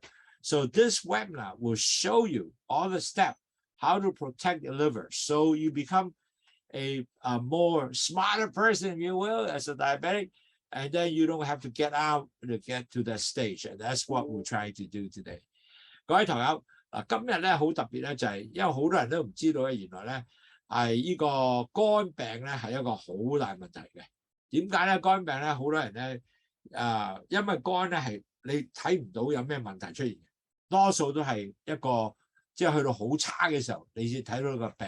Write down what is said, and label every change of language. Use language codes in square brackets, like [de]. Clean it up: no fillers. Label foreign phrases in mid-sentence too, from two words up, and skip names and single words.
[en] So this webinar will show you all the steps how to protect your liver, so you become a more smarter person, if you will, as a diabetic, and then you don't have to get out to get to that stage. And that's what we're trying to do today. [yue] 各位朋友，今日咧好特別咧，就係因為好多人都唔知道咧，原來咧係呢個肝病咧係一個好大問題嘅。點解咧？肝病咧好多人咧因為肝咧係你睇唔到有咩問題出現，多數都係一個即係去到好差嘅時候，你先睇到個病。